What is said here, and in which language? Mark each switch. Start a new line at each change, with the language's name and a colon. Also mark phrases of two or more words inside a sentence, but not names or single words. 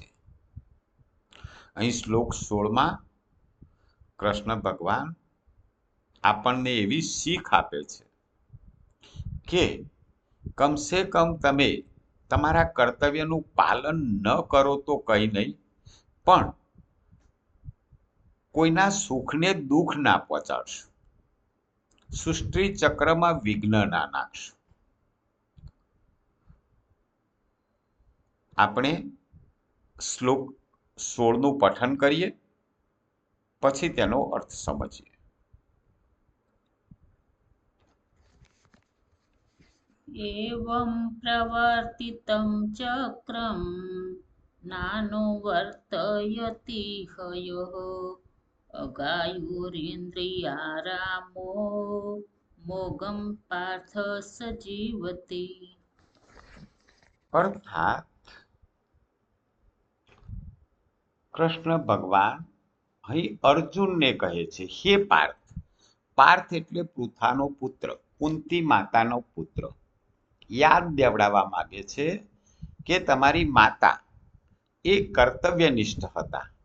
Gujarati: અહીં શ્લોક 16માં કૃષ્ણ ભગવાન આપણને એવી શીખ આપે છે કે કમસે કમ તમે તમારા કર્તવ્યનું પાલન ન કરો તો કંઈ નહીં, પણ કોઈના સુખને દુઃખ ના પહોંચાડશો, સૃષ્ટિ ચક્રમાં વિઘ્ન ના નાખશો. આપણે શ્લોક 16નું પઠન કરીએ, પછી તેનો અર્થ સમજીએ.
Sanskrit: एवं प्रवर्तितं चक्रं नानुवर्तयति हयः अगायुरिन्द्रियारामो मोगं पार्थ स जीवति.
Gujarati: અર્થાત કૃષ્ણ ભગવાન અહીં અર્જુનને કહે છે, હે પાર્થ. પાર્થ એટલે પૃથાનો પુત્ર, કુંતી માતાનો પુત્ર. યાદ દેવડાવવા માંગે છે કે તમારી માતા એ કર્તવ્યનિષ્ઠ હતા.